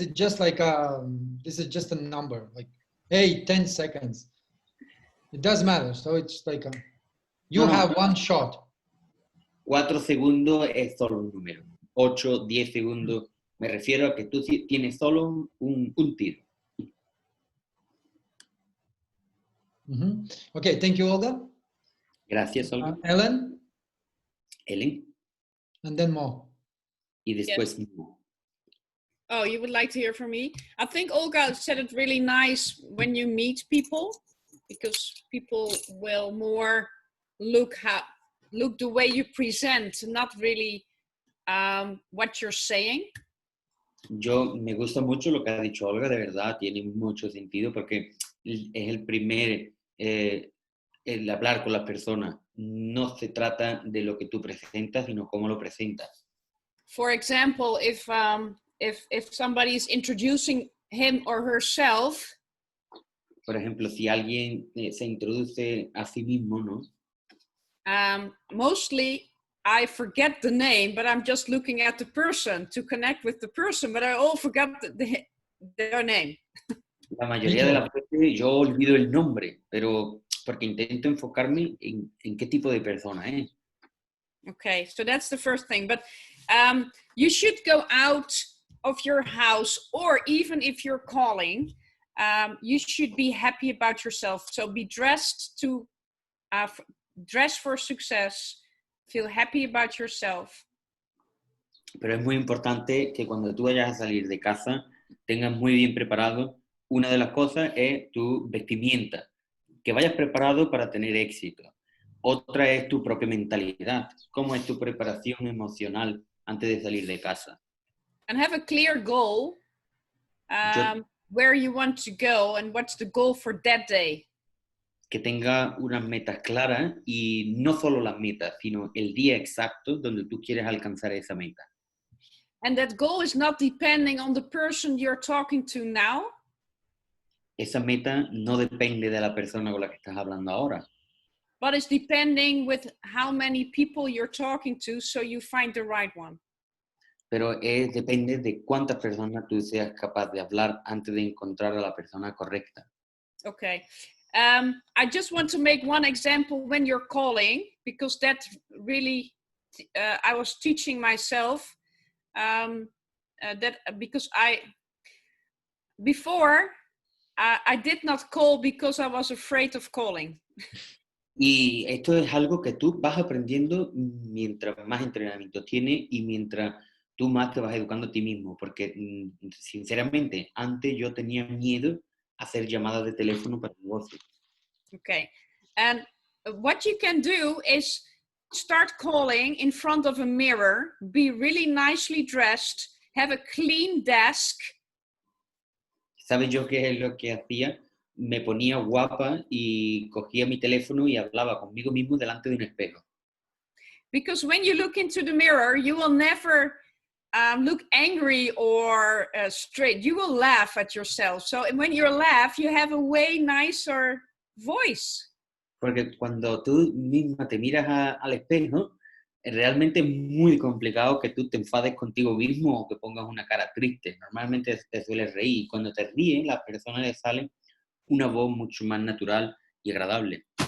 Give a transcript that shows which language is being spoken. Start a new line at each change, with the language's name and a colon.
English: It's just like this is just a number. Like, hey, 10 seconds. It does matter. So it's like you have one shot.
Spanish: 4 segundos es solo un número. 8, 10 segundos. Me refiero a que tú tienes solo un tiro.
English: Okay, thank you, Olga.
Spanish: Gracias, Olga.
English: Ellen,
Spanish: Ellen.
English: and then Mo.
Spanish: Y después
English: Oh, you would like to hear from me? I think Olga said it really nice when you meet people, because people will more look the way you present, not really what you're saying.
Spanish: Me gusta mucho lo que ha dicho Olga, de verdad, tiene mucho sentido porque es el primer, el hablar con las personas. No se trata de lo que tú presentas, sino cómo lo presentas.
English: For example, if somebody is introducing him or herself.
Spanish: Por ejemplo, si alguien se introduce a sí mismo, ¿no?
English: Mostly I forget the name, but I'm just looking at the person to connect with the person, but I all forgot their name.
Spanish: La mayoría de las veces yo olvido el nombre, pero porque intento enfocarme en qué tipo de persona es.
English: Okay, so that's the first thing. But you should go out of your house, or even if you're calling, you should be happy about yourself. So be dressed to dress for success. Feel happy about yourself.
Spanish: Pero es muy importante que cuando tú vayas a salir de casa tengas muy bien preparado. Una de las cosas es tu vestimenta, que vayas preparado para tener éxito. Otra es tu propia mentalidad. ¿Cómo es tu preparación emocional antes de salir de casa?
English: And have a clear goal, where you want to go and what's the goal for that day.
Spanish: Que tenga unas metas claras y no solo las metas, sino el día exacto donde tú quieres alcanzar esa meta.
English: And that goal is not depending on the person you're talking to now.
Spanish: Esa meta no depende de la persona con la que estás hablando ahora.
English: But it's depending with how many people you're talking to, so you find the right one.
Spanish: Pero depende de cuántas personas tú seas capaz de hablar antes de encontrar a la persona correcta.
English: Okay. I just want to make one example when you're calling, because that really, I was teaching myself that because before I did not call because I was afraid of calling.
Spanish: Y esto es algo que tú vas aprendiendo mientras más entrenamiento tienes y mientras tú más te vas educando a ti mismo, porque sinceramente antes yo tenía miedo a hacer llamadas de teléfono para negocios.
English: Okay. And what you can do is start calling in front of a mirror, be really nicely dressed, have a clean desk.
Spanish: ¿Sabes yo qué es lo que hacía? Me ponía guapa y cogía mi teléfono y hablaba conmigo mismo delante de un espejo.
English: Because when you look into the mirror, you will never look angry or straight. You will laugh at yourself. So when you laugh, you have a way nicer voice.
Spanish: Porque cuando tú misma te miras al espejo, realmente es muy complicado que tú te enfades contigo mismo o que pongas una cara triste. Normalmente te sueles reír y cuando te ríes, a las personas les sale una voz mucho más natural y agradable.